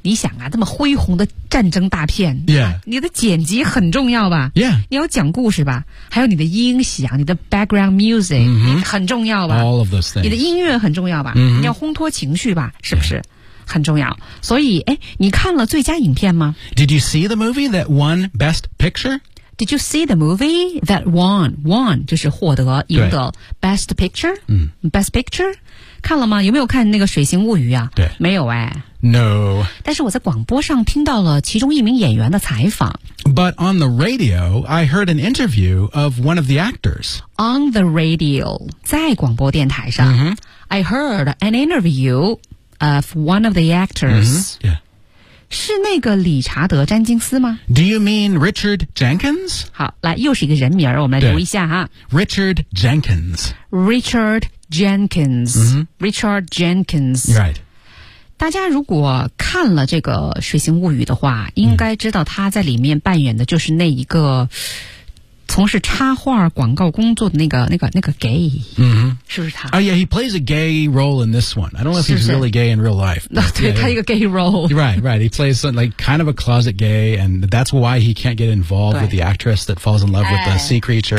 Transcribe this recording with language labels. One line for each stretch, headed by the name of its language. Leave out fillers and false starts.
Chinese: 你想啊这么恢宏的战争大片。
English: Yeah.、
Chinese: 你的剪辑很重要吧
English: Yeah.
Chinese: 你要讲故事吧还有你的音响你的
English: background music、
Chinese: 很重要吧
English: All of those things.
Chinese: 你的音乐很重要吧、你要烘托情绪吧是不是、
English: yeah.
Chinese: 很重要所以你看了最佳影片吗
English: Did you see the movie that won Best Picture? Did you see the movie that won
Chinese: 就是获得赢得
English: Best Picture?、Best Picture?
Chinese: 看了吗有没有看那个水形物语啊对没有
English: No.
Chinese: 但是我在广播上听到了其中一名演员的采访。
English: But on the radio, I heard an interview of one of the actors. On the radio,
Chinese: 在广播电台上、
English: I heard an interview,of one of the actors、
Chinese: 是那个理查德·詹金斯吗
English: Do you mean Richard Jenkins?
Chinese: 好来又是一个人名我们来读一下哈
English: Richard Jenkins Richard Jenkins、Richard Jenkins Right
Chinese: 大家如果看了这个《水形物语》的话应该知道他在里面扮演的就是那一个从事插画广告工作的那个 gay、是不是他
English: Oh yeah, he plays a gay role in this one. I don't know if he's really gay in real life.
Chinese: 对 yeah, 他一个
English: gay role. Right, right. He plays some, like kind of a closet gay and that's why he can't get involved with the actress that falls in love with the sea creature.